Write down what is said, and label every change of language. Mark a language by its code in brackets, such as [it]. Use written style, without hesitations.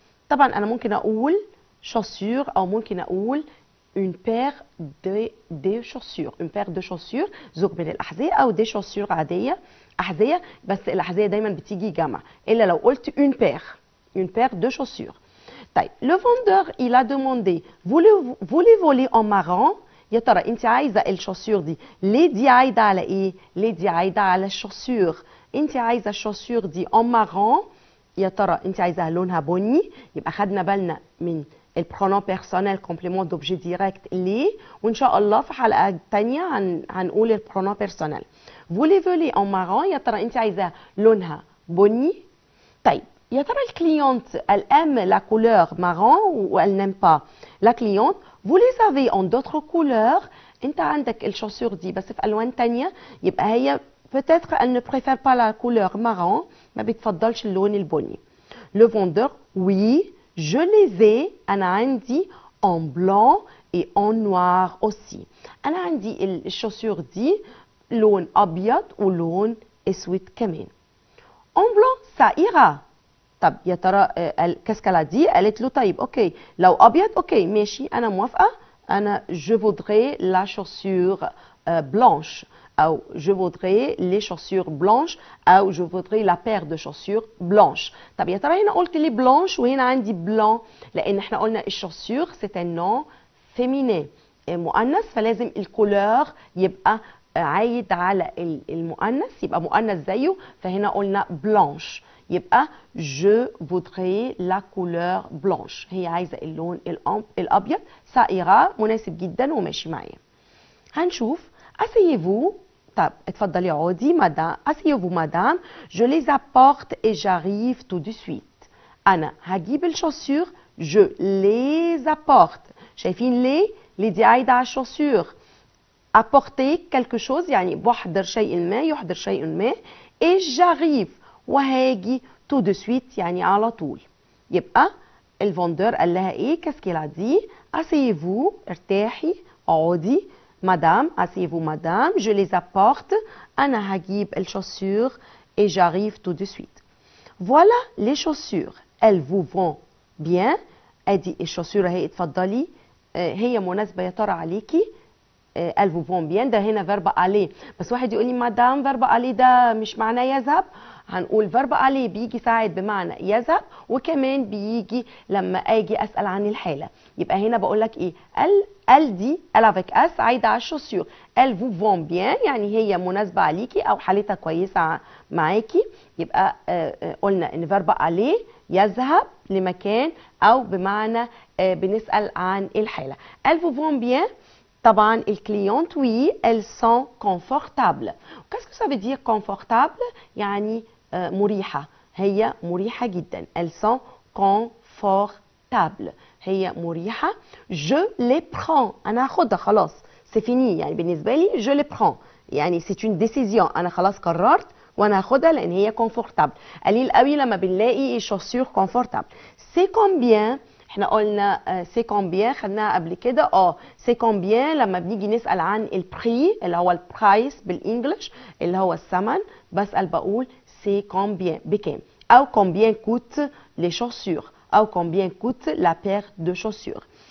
[ar] طبعا انا ممكن اقول شوسور او ممكن اقول [fr] une paire de chaussures. une paire de chaussures [ar] زوج من الاحذيه او دي شوسور عاديه احذيه، بس الاحذيه دايما بتيجي جمع الا لو قلت une paire de chaussures. [fr] طيب le vendeur il a demandé voulez voler en marron. [ar] يا ترى انت عايزه الشوسور دي ليه دي عايده على ايه؟ ليه دي عايده على الشوسور؟ انت عايزه الشوسور دي en marron، يا ترى انت عايزاها لونها بني. يبقى خدنا بالنا من البرونون بيرسونيل كومبليمون دوبجي ديريكت ليه، وان شاء الله في حلقه ثانيه هنقول البرونون بيرسونيل. [fr] voulez voler en marron، [ar] يا ترى انت عايزاها لونها بني. طيب يا ترى الكليونت [fr] elle aime la couleur marron ou elle n'aime pas. la cliente vous les avez en d'autres couleurs. [ar] انت عندك الشوسور دي بس في الوان تانية، يبقى هي [fr] peut-être elle ne préfère pas la couleur marron، [ar] ما بتفضلش اللون البني. [fr] le vendeur oui je les ai، [ar] انا عندي [fr] en blanc et en noir aussi. [ar] انا عندي الشوسور دي لون ابيض ولون اسود كمان. [fr] en blanc ça ira. [ar] طب يا ترى كاسكالا دي قالت له طيب اوكي لو ابيض اوكي ماشي انا موافقه، انا جو فودري لا شوسور بلانش او جو فودري لي شوسور بلانش او جو فودري لا بير دو شوسور بلانش. طب يا ترى هنا قلت لي بلانش وهنا عندي بلان، لان احنا قلنا الشوسور سيت ان نون فيمينين مؤنث، فلازم الكولور يبقى عايد على المؤنث، يبقى مؤنث زيه، فهنا قلنا بلانش. يبقى [fr] je voudrais la couleur blanche، [ar] هي عايزه اللون الابيض. [fr] ça ira [ar] مناسب جدا وماشي معايا. هنشوف asseyez-vous. طب اتفضلي اقعدي مدام. [fr] asseyez-vous مدام je les apporte et j'arrive tout de suite. [ar] انا هجيب الشوسور [fr] je les apporte. [ar] شايفين ليه دي عايده على الشوسور. [fr] apporter quelque chose [ar] يعني بحضر شيء ما، يحضر شيء ما. [fr] et j'arrive [ar] وهاجي تو دو سويت يعني على طول. يبقى الفوندور قال لها ايه؟ كاسكيلا دي اسيفو ارتاحي اقعدي [fr] madame, asseyez-vous madame, je les apporte. [ar] أنا هجيب الشوسور [fr] et j'arrive tout de suite. Voilà les chaussures. Elles vous vont bien. [ar] ادي الشوسور اهي اتفضلي. هي مناسبة يا ترى عليكي. [fr] elles vous vont bien. [ar] ده هنا فيرب aller. بس واحد يقول لي مدام فيرب aller ده مش معناه يذهب. هنقول فيرب aller بيجي ساعات بمعنى يذهب وكمان بيجي لما اجي اسال عن الحاله. يبقى هنا بقول لك ايه؟ elle دي elle avec s عايده على الشوسور. [fr] elles vous vont bien [ar] يعني هي مناسبه عليكي او حالتها كويسه معاكي. يبقى قلنا ان فيرب aller يذهب لمكان او بمعنى بنسال عن الحاله. [fr] elles vous vont bien. طبعا الكليونت oui elles sont confortables. qu'est-ce que ça veut dire confortable؟ [ar] يعني مريحة. هي مريحة جدا. [fr] elles sont confortables. [ar] هي مريحة. [fr] je les prends. [ar] أنا هاخدها خلاص. [fr] c'est fini [ar] يعني بالنسبة لي [fr] je les prends. يعني c'est une décision. [ar] أنا خلاص قررت وأنا هاخدها لأن هي confortable. قليل قوي لما بنلاقي chaussures confortable. [fr] c'est combien؟ [ar] احنا قلنا سي كومبيان خدناها قبل كده. سي كومبيان لما بنيجي نسال عن البري اللي هو البرايس بالانجلش اللي هو الثمن بسال بقول سي كومبيان بكام او كومبيان كوت لي شوسور او كومبيان كوت لا بير دو شوسور.